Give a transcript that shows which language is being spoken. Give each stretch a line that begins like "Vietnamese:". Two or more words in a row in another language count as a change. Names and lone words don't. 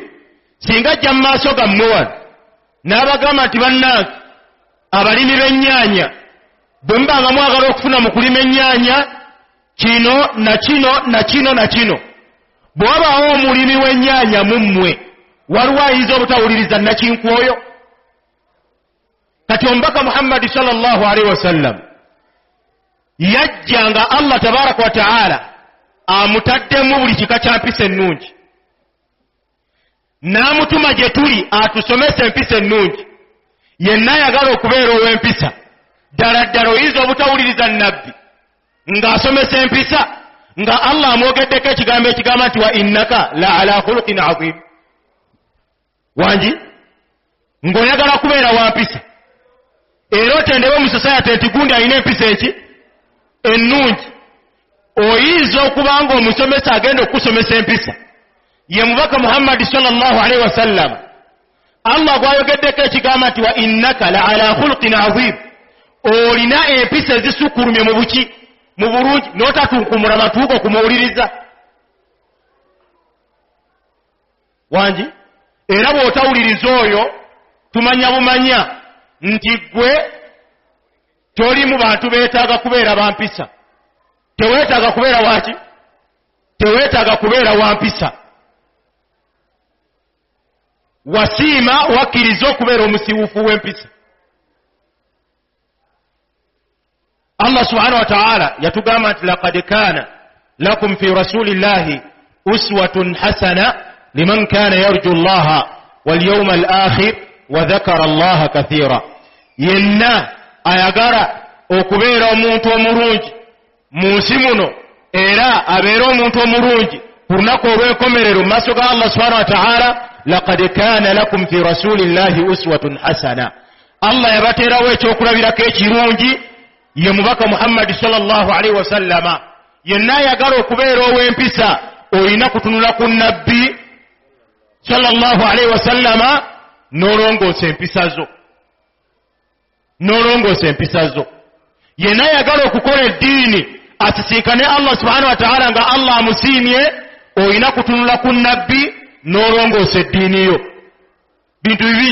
Ganda: Singa ajja mu maaso gammwe wano n'abagamba nti bannange abalimi b'ennyaanya bwe mubanga mwagala okufuna mu kulima ennyaanya kino na kino na kino na kino, bwe wabaawo omulimi w'ennyaanya mu mmwe, waliwo ayinza obutawuliriza nakinku oyo? Kati omubaka Muhammad
Arabic: صلى الله عليه وسلم
Ganda: yajja nga
Arabic: الله تبارك وتعالى
Ganda: amutaddemu buli kika kya mpisa ennungi, n'amutuma gye tuli atusomese empisa ennungi. Yenna ayagala okubeera ow'empisa, ddala ddala oyinza obutawuliriza nnabbi ng'asomesa empisa nga Allah amwogeddeko ekigambo ekigamba nti
Arabic: وإنك لعلى خلق عظيم.
Ganda: Wangi ng'oyagala kubeera wa mpisa era otendebwe mu society nti gundi alina empisa eki ennungi, oyinza okuba nga omusomesa agenda okukusomesa empisa ye mubaka Muhammad
Arabic: صلى الله عليه وسلم.
Ganda: Allah gwayogeddeko ekigamba nti
Arabic: وإنك لعلى خلق عظيم,
Ganda: olina empisa ezisukulumye mu buki mu bulungi n'otatunkumula matuuko kumuwuliriza. Wangi era bw'otawuliriza oyo tumanya bumanya nti gwe toli mu bantu beetaaga kubeera bampisa. Teweetaaga kubeera waki? Teweetaaga kubeera wampisa. Wasiima wakkiriza okubeera omusiiwuufu w'empisa.
Arabic: الله سبحانه وتعالى
Ganda: yatugamba nti
Arabic: لقد كان لكم في رسول الله أسوة حسنة لمن كان يرجو الله واليوم الآخر وذكر الله كثيرا.
Ganda: Yenna ayagala okubeera omuntu omulungi mu nsi muno era abeera omuntu omulungi ku lunaku olw'enkomerero mu maaso ga
Arabic: الله سبحانه وتعالى, لقد كان لكم في رسول الله أسوة حسنة.
Ganda: Allah yabateerawo ekyokulabirako ekirungi ye mubaka Muhammad
Arabic: صلى الله عليه وسلم.
Ganda: Yenna ayagala okubeera ow'empisa olina kutunula ku nabbi
Arabic: صلى الله عليه وسلم
Ganda: n'olongoosa empisa zo, n'olongoosa empisa zo. Yenna ayagala okukola eddiini asisinkane
Arabic: الله سبحانه وتعالى
Ganda: nga Allah amusiimye, olina kutunula ku nabbi n'olongoosa eddiini yo. Bintu bibi.